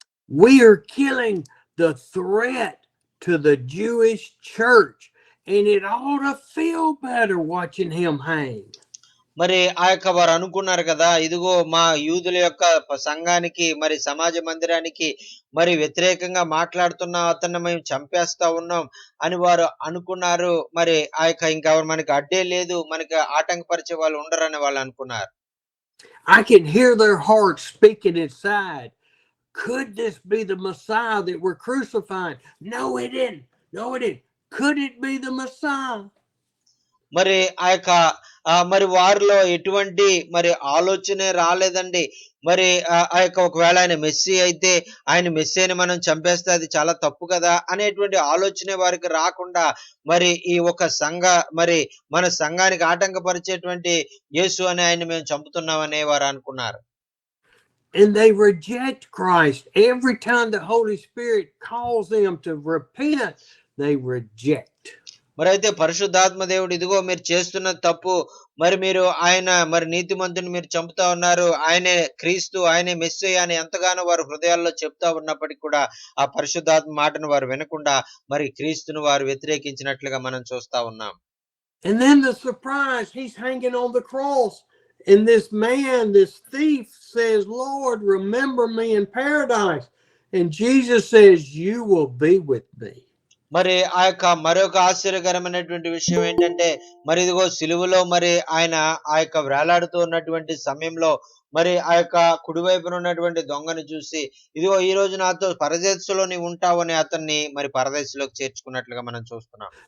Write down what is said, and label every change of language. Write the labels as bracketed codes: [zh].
[en] We are killing the threat to the Jewish church, and it ought to feel better watching him hang. [te] మరి వారు అనుకున్నారు కదా, ఇదిగో మా యూదుల యొక్క సంఘానికి మరి సమాజ మందిరానికి మరి వ్యతిరేకంగా మాట్లాడుతున్న అతన్ని మేము చంపేస్తా ఉన్నాం అని వారు అనుకున్నారు. మరి ఇంకా మనకి అడ్డే లేదు, మనకి ఆటంకపరిచే వాళ్ళు ఉండరని వాళ్ళు అనుకున్నారు. [en] I can hear their hearts speaking inside. Could this be the Messiah that we're crucifying? No, it didn't. No, it didn't. Could it be the Messiah? [te] మరి మరి వారిలో ఎటువంటి మరి ఆలోచనే రాలేదండి. మరి ఒకవేళ ఆయన మెస్సీ అయితే ఆయన మెస్సీని మనం చంపేస్తే అది చాలా తప్పు కదా అనేటువంటి ఆలోచనే వారికి రాకుండా మరి మరి మన సంఘానికి ఆటంకపరిచేటువంటి యేసు అనే ఆయన్ని మేము చంపుతున్నామనే వారు అనుకున్నారు. [en] And they reject Christ. Every time the Holy Spirit calls them to repent, they reject. [te] మరి అయితే పరిశుద్ధాత్మ దేవుడు, ఇదిగో మీరు చేస్తున్న తప్పు, మరి మీరు మరి నీతిమంతుని మీరు చంపుతా ఉన్నారు, ఆయనే క్రీస్తు, ఆయనే మెస్సీయ అని ఎంతగానో వారు హృదయాల్లో చెప్తా ఉన్నప్పటికీ కూడా ఆ పరిశుద్ధాత్మ మాటను వారు వినకుండా మరి క్రీస్తును వారు వ్యతిరేకించినట్లుగా మనం చూస్తా ఉన్నాం. [en] And then the surprise, he's hanging on the cross, and this man, this thief says, Lord, remember me in paradise. And Jesus says, you will be with me. [te] మరి మరొక ఆశ్చర్యకరమైనటువంటి విషయం ఏంటంటే, మరి ఇదిగో సిలువలో మరి ఆయన వేలాడుతూ ఉన్నటువంటి సమయంలో మరి కుడివైపున ఉన్నటువంటి దొంగను చూసి, ఇదిగో ఈ రోజు నాతో పరదేశంలో నీవు ఉంటావని అతన్ని మరి పరదేశంలోకి చేర్చుకున్నట్లుగా మనం చూస్తున్నాం.